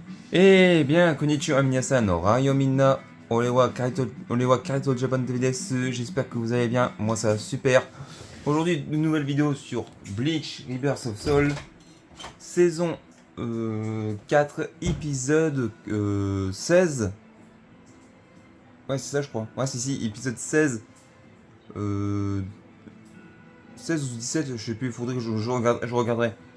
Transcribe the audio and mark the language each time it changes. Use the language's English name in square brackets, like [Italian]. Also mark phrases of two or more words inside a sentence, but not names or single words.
[French] Eh bien, [Japanese] こんにちは 皆さん、らよ みんな、俺は カイト Japan TV です. [French] J'espère que vous allez bien, moi ça va super. Aujourd'hui, une nouvelle vidéo sur Bleach Rebirth of Soul, saison 4, épisode 16. Ouais, c'est ça, je crois. Ouais, si, épisode 16. Euh, 16 ou 17, je sais plus, il faudrait que je regarderai.